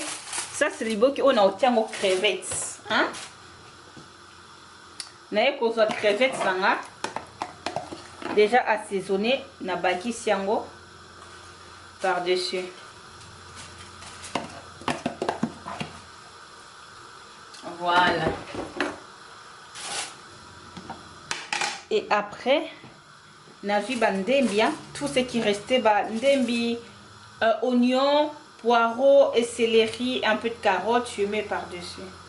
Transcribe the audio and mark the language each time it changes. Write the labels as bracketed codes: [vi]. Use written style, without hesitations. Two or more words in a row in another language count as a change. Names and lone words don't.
[fr] Ça, c'est liboke. On a obtient aux crevettes. Hein? [ln] Naye kozwa crevettes sanga. [fr] Déjà assaisonné. [ln] Na baki siango. [fr] Par-dessus. Voilà. Et après, [ln] na vu bandembi, [fr] tout ce qui restait, ndembi, oignon, poireaux et céleri, un peu de carottes, je mets par-dessus.